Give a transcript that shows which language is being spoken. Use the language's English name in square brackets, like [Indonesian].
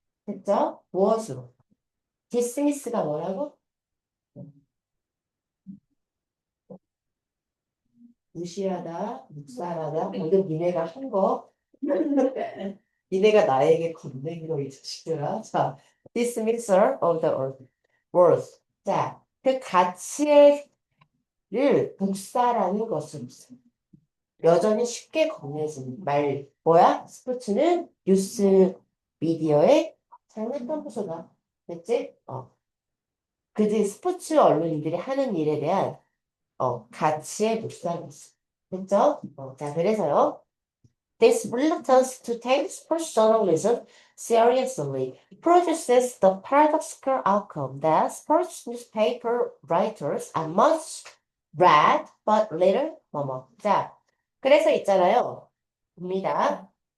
[Korean] 됐죠? 무엇으로? dismiss가 뭐라고? 무시하다, 묵살하다, 방금 니네가 한 거, 니네가 나에게 건네기로 이 자식들아. [English] 자, dismissal of the words. [Korean] 자, 그 가치를 묵살하는 것은 여전히 쉽게 건네지는 말. 뭐야? 스포츠는 뉴스 미디어의 장난감 부서다. 됐지? 그지 스포츠 언론인들이 하는 일에 대한 가치에 묵살이 있어. 됐죠? 자, 그래서요. [English] This reluctance to take sports journalism seriously produces the paradoxical outcome that sports newspaper writers are much read but little [Korean] 뭐뭐. 자, 그래서 있잖아요. 봅니다.